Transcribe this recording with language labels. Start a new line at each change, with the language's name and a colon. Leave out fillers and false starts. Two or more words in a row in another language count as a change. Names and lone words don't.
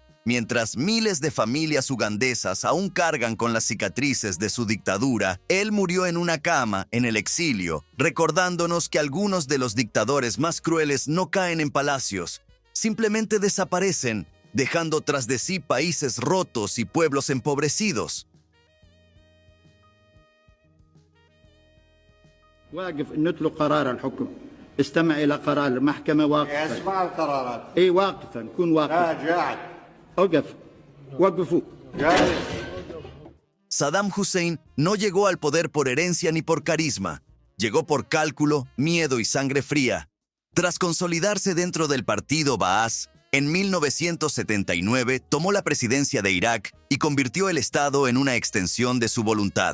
Spanish: Mientras miles de familias ugandesas aún cargan con las cicatrices de su dictadura, él murió en una cama, en el exilio, recordándonos que algunos de los dictadores más crueles no caen en palacios, simplemente desaparecen, dejando tras de sí países rotos y pueblos empobrecidos.
Arabic: واقف نتلو قرار الحكم استمع إلى قرار المحكمة واقفا اسمع القرارات أي واقفا كن واقفا جاعد أوقف وقفوا جاهز
Spanish: Saddam Hussein no llegó al poder por herencia ni por carisma. Llegó por cálculo, miedo y sangre fría. Tras consolidarse dentro del partido Baas, en 1979 tomó la presidencia de Irak y convirtió el Estado en una extensión de su voluntad.